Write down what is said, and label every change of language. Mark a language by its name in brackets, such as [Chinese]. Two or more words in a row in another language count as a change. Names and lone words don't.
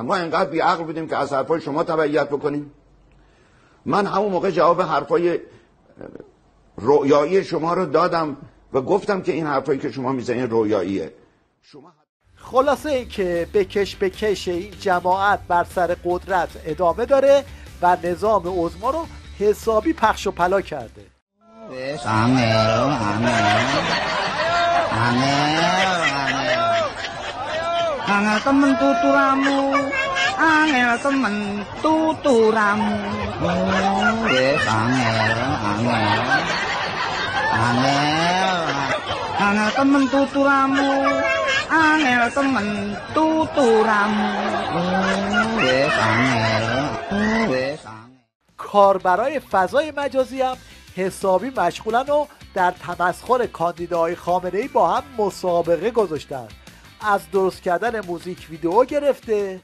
[Persian] ما اینقدر بی‌عقل بودیم که از حرفای شما تبعیت بکنیم. من همون موقع جواب حرفای رویایی شما رو دادم و گفتم که این حرفایی که شما میزنین رویاییه. خلاصه این که بکش این جماعت بر سر قدرت ادامه داره و نظام عظما رو حسابی پخش و پلا کرده. [Javanese] Angel temen tuturamu, angel temen tuturamu. Yes, angel temen tuturamu, angel temen tuturamu. Yes, [Persian] کاربرای فضای مجازی هم حسابی مشغولن و در تمسخر کاندیداهای خامنه‌ای با هم مسابقه گذاشتن. از درست کردن موزیک ویدیو گرفته،